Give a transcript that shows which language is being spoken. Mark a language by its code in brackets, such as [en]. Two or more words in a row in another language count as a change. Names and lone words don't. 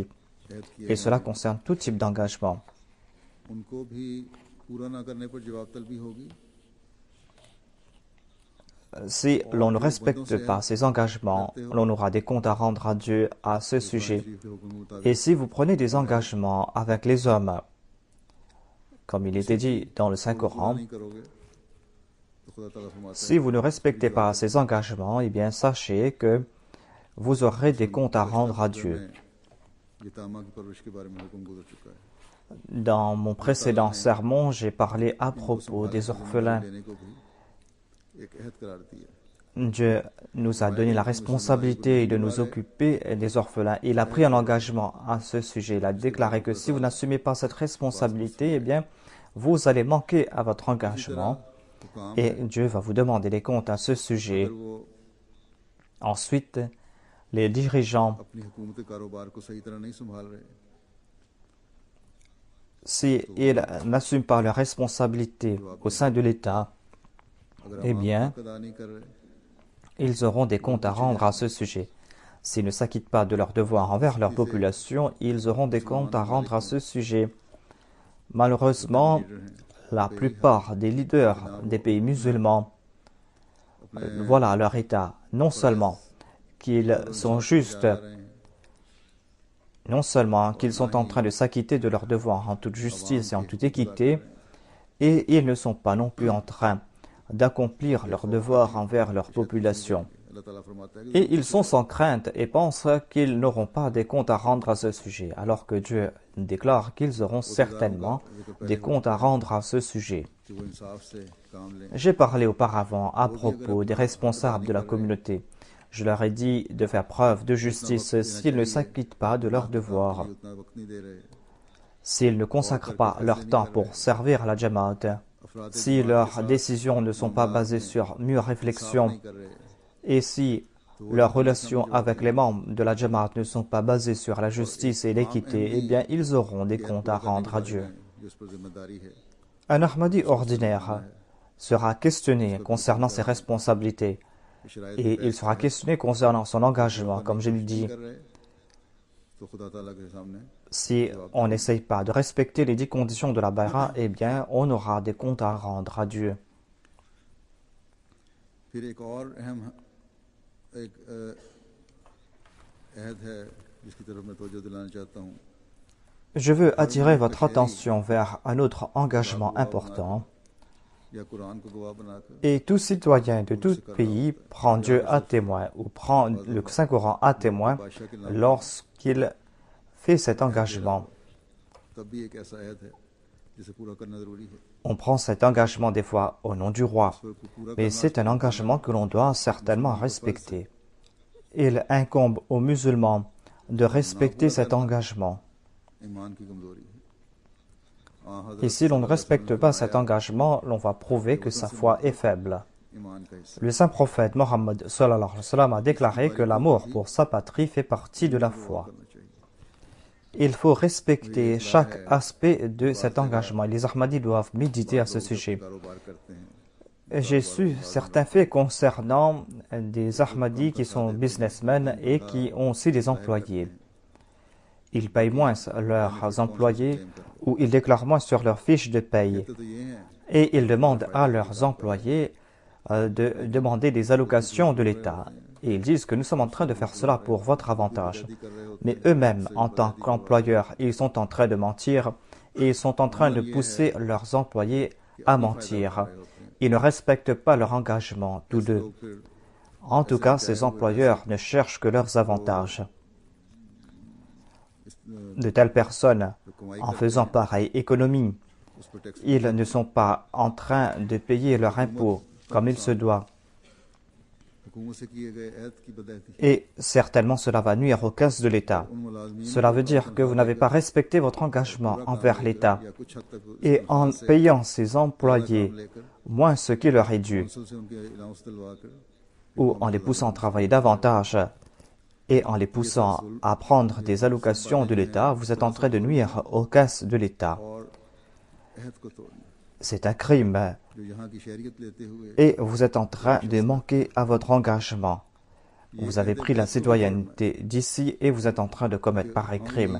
[fr] Et cela concerne tout type d'engagement. Si l'on ne respecte pas ces engagements, l'on aura des comptes à rendre à Dieu à ce sujet. Et si vous prenez des engagements avec les hommes, comme il était dit dans le Saint-Coran, [ur] تو خدا تعالیٰ فرماتا ہے [fr] Si vous ne respectez pas ces engagements, eh bien sachez que vous aurez des comptes à rendre à Dieu. [ur] یتامیٰ کی پرورش کے بارے میں حکم گزر چکا ہے [fr] Dans mon précédent sermon, j'ai parlé à propos des orphelins. [ur] لینے کو بھی ایک عہد قرار دیا [fr] Dieu nous a donné la responsabilité de nous occuper des orphelins. Il a pris un engagement à ce sujet. Il a déclaré que si vous n'assumez pas cette responsabilité, eh bien, vous allez manquer à votre engagement et Dieu va vous demander des comptes à ce sujet. [ur] اگر وہ [fr] Ensuite, les dirigeants, [ur] اپنی حکومت کاروبار کو صحیح طرح نہیں سنبھال رہے [fr] s'ils n'assument pas leurs responsabilités au sein de l'État, [ur] अगर [fr] eh [ur] आवाम [fr] bien, [ur] حق ادا نہیں کر رہے [fr] ils auront des comptes à rendre à ce sujet. S'ils ne s'acquittent pas de leurs devoirs envers leur population, ils auront des comptes à rendre à ce sujet. Malheureusement, la plupart des leaders des pays musulmans, voilà leur état. Non seulement qu'ils sont justes, non seulement qu'ils sont en train de s'acquitter de leurs devoirs en toute justice et en toute équité, et ils ne sont pas non plus en train d'accomplir leurs devoirs envers leur population. [ur] اللہ تعالیٰ فرماتا ہے کہ [fr] Et ils sont sans crainte et pensent qu'ils n'auront pas des comptes à rendre à ce sujet, alors que Dieu déclare qu'ils auront certainement des comptes à rendre à ce sujet. [ur] کہ وہ انصاف سے کام لیں [fr] J'ai parlé auparavant à propos des responsables de la communauté. Je leur ai dit de faire preuve de justice s'ils ne s'acquittent pas de leurs devoirs, [ur] اتنا وقت نہیں دے رہے [fr] s'ils ne consacrent pas leur temps pour servir à la Jamaat, si leurs décisions ne sont pas basées sur mûre réflexion, [ur] نہیں کر رہے [fr] et si leurs relations avec les membres de la Jamaat ne sont pas basées sur la justice et l'équité, eh bien ils auront des comptes à rendre à Dieu. [ur] جو اس پر ذمہ داری ہے [fr] Un Ahmadi ordinaire sera questionné concernant ses responsabilités et il sera questionné concernant son engagement, comme je l'ai dit. [ur] کر رہے تو خدا تعالیٰ کے سامنے [fr] Si on n'essaye pas de respecter les 10 conditions de la Bayra, eh bien on aura des comptes à rendre à Dieu. [ur] پھر ایک اور اہم ایک عہد ہے جس کی طرف میں توجہ دلانا چاہتا ہوں [fr] Je veux attirer votre attention vers un autre engagement important. [ur] یا قرآن کو گواہ بنا کر [fr] Et tout citoyen de tout pays prend Dieu à témoin ou prend le Saint-Coran à témoin lorsqu'il fait cet engagement. [ur] تب بھی ایک ایسا عہد ہے جسے پورا کرنا ضروری ہے [fr] On prend cet engagement des fois au nom du roi, [ur] اس پر پورا [fr] mais c'est un engagement que l'on doit certainement respecter. Il incombe aux musulmans de respecter cet engagement. [ur] ایمان کی کمزوری ہے [fr] Et si l'on ne respecte pas cet engagement, l'on va prouver que sa foi est faible. [ur] ایمان کا حصہ [fr] Le saint prophète Mohammed [ar] صلى الله عليه وسلم [fr] a déclaré que l'amour pour sa patrie fait partie de la foi. [ur] کرنا چاہیے [fr] Il faut respecter chaque aspect de cet engagement. Et les Ahmadis doivent méditer à ce sujet. [ur] کاروبار کرتے ہیں [fr] J'ai su certains faits concernant des Ahmadis qui sont businessmen et qui ont aussi des employés. Ils payent moins leurs employés ou ils déclarent moins sur leur fiche de paye. [ur] تو یہ ہیں [fr] Et ils demandent à leurs employés de demander des allocations de l'État. Et ils disent que nous sommes en train de faire cela pour votre avantage. Mais eux-mêmes, en tant qu'employeurs, ils sont en train de mentir et ils sont en train de pousser leurs employés à mentir. Ils ne respectent pas leur engagement, tous deux. [ur] لوگ پھر [fr] En tout cas, ces employeurs ne cherchent que leurs avantages. De telles personnes, en faisant pareille économie, [ur] اس پر ٹیکس [fr] ils ne sont pas en train de payer leur impôt comme il se doit. [ur] حکومت سے کیے گئے عہد کی بدعہدی [fr] Et certainement cela va nuire aux caisses de l'État. [ur] ان ملازمین [fr] Cela veut dire que vous n'avez pas respecté votre engagement envers l'État. [ur] یا کچھ حد تک [fr] Et en payant ses employés moins ce qui leur est dû, [ur] کونسل سے ان کے الاؤنس دلوا کر [fr] ou en les poussant à travailler davantage, et en les poussant à prendre des allocations de l'État, vous êtes en train de nuire aux caisses de l'État. [ur] اور عہد کو توڑنا [fr] C'est un crime. [ur] جو یہاں کی شہریت لیتے ہوئے [fr] Et vous êtes en train de manquer à votre engagement. Vous avez pris la citoyenneté d'ici et vous êtes en train de commettre pareil crime.